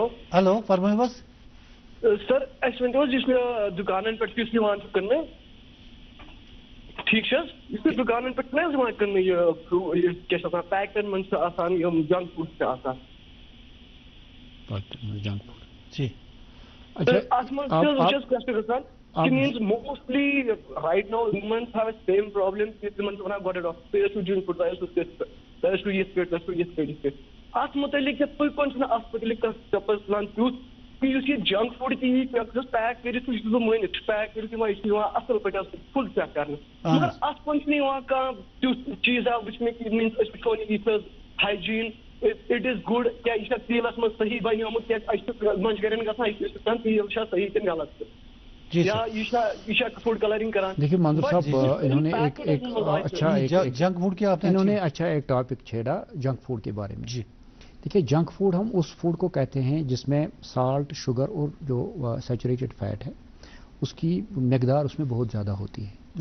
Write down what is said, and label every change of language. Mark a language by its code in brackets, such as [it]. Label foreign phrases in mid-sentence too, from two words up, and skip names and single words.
[ur] ہلو فرمائیں. بس [ks] سر اس ونتو جس میں دکانن پہ کس نوان کرنے ٹھیک اس دکانن پہ کرنے یہ کیا پیکن من [en] junk food junk food [ur] جی [ks] ات من [en] means mostly right now humans have the same problem [ks] تمن ونان گۄڈٕ ڈاکٹر تُہۍ ٲسِو [en] junk food [ks] تۄہہِ ٲسِو یِتھ پٲٹھۍ تۄہہِ ٲسِو یِتھ پٲٹھۍ اتھ متعلق تُہۍ کون چھُنہٕ اتھ متعلق کانٛہہ سٹیپٕس تُلان تیُتھ کہ یُس یہِ [en] junk food [ks] تہِ یی پیک کٔرِتھ سُہ چھُس بہٕ مٲنِتھ پیک کٔرِتھ یِوان یہِ چھُ یِوان اصل پٲٹھۍ فُل چیک کرنہٕ مگر اتھ کُن چھُنہٕ یِوان کانٛہہ تیُتھ چیٖزا وٕچھنہٕ کہِ میٖنٕز أسۍ وٕچھو نہٕ یہِ حظ [en] hygiene it is good [ks] کیٛاہ یہِ چھا تیٖلس منٛز صحیح بنیومُت کیٛازِ اَسہِ چھُ منٛزٕ گژھان یہِ چھُ دپان تیٖل چھا صحیح کِنہٕ غلط [ur] دیکھیے منظور صاحب انہوں نے [en] junk food کیا [ur] انہوں نے اچھا ایک ٹاپک چھیڑا [en] junk food [ur] کے بارے میں. جی دیکھیے [en] junk food [ur] ہم اس فوڈ کو کہتے ہیں جس میں [en] salt sugar [ur] اور جو [en] saturated fat [ur] ہے اس کی مقدار اس میں بہت زیادہ ہوتی ہے.